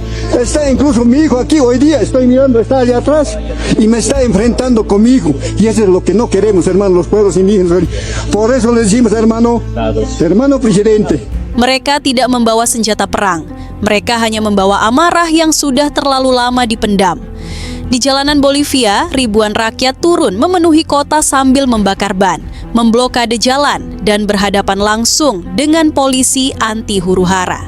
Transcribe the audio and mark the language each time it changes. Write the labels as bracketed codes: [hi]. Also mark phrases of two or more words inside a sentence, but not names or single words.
[es] Está incluso mi hijo aquí hoy día, estoy mirando, está allá atrás y me está enfrentando conmigo. Y eso es lo que no queremos, hermano, los pueblos indígenas. Por eso les decimos, hermano presidente. [id] Mereka tidak membawa senjata perang. Mereka hanya membawa amarah yang sudah terlalu lama dipendam. Di jalanan Bolivia, ribuan rakyat turun memenuhi kota sambil membakar ban, memblokade jalan, dan berhadapan langsung dengan polisi anti huru-hara.